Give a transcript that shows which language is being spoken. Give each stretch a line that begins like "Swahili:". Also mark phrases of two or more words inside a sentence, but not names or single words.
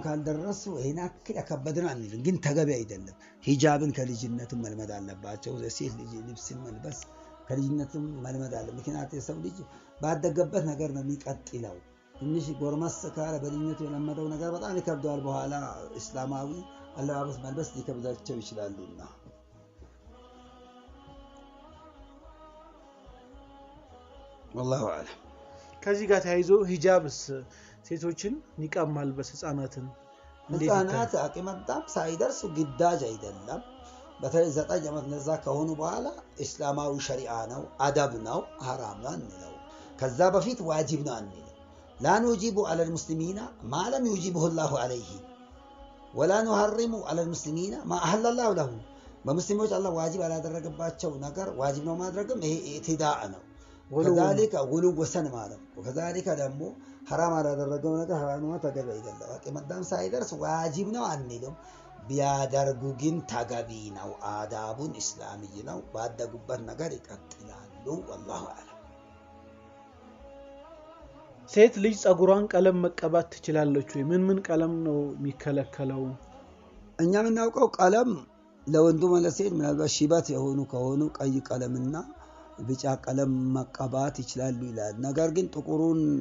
Amharic: ካልደረሱ ይሄን አክል ያከበደን አንልም፣ ግን ተገቢ አይደለም። ሂጃብን ከልጅነትም መልመድ አለባቸው። የሴት ልጅ ልብስን መልበስ ከልጅነትም መልመድ አለ። ምክንያቱም የሰው ልጅ ባደገበት ነገር ነው የሚቀጥለው። ትንሽ ጎርመስ ካለ በልጅነቱ የለመደው ነገር በጣም ይከብደዋል። በኋላ እስላማዊ አለባበስ መልበስ ሊከብዳቸው ይችላሉና
Arabic: والله اعلم።
Amharic: ከዚህ ጋር ተያይዞ ሂጃብስ ሴቶችን ኒቃብ ማልበስ ህፃናት አቅመ አዳም ሳይደርሱ ግዳጅ አይደለም። በተለይ 9 ዓመት ነዛ ከሆኑ በኋላ እስላማዊ ሸሪዓ ነው፣ አደብ ነው፣ ሐራም ነው አንለው። ከዛ በፊት ዋጅብ ነው አንለው።
Arabic: لا نجيب على المسلمين ما لم يجيبه الله عليه ولا نحرم على المسلمين ما أحل الله له።
Amharic: በሙስሊሞች አላህ ዋጅብ ያላደረገባቸው ነገር ዋጅብ ነው ማድረግም ይሄ ኢትዳእ ነው።
Arabic: ذلك غلو
Amharic: ወሰን ማለት ነው። ከዛሊከ ደግሞ ሐራም ያላደረገው ነገር ሐራም ነው ተገቢ አይደለም። አቅመ አዳም ሳይደርስ ዋጅብ ነው አንልም። ቢያደርጉ ግን ተገቢ ነው። አዳቡን እስላምይ ነው። ባደጉበት ነገር ይቀጥላሉ።
Arabic: والله اعلم።
Amharic: ሴት ልጅ ጸጉሯን ቀለም መቀባት ትችላለች ወይ? ምን ቀለም ነው የሚከለከለው? እኛ የምናውቀው ቀለም ለወንዱ ለሴት ምናልባት ሽበት የሆኑ ከሆኑ ቀይ ቀለምና ቢጫ ቀለም መቀባት ይችላሉ ይላል። ነገር ግን ጥቁሩን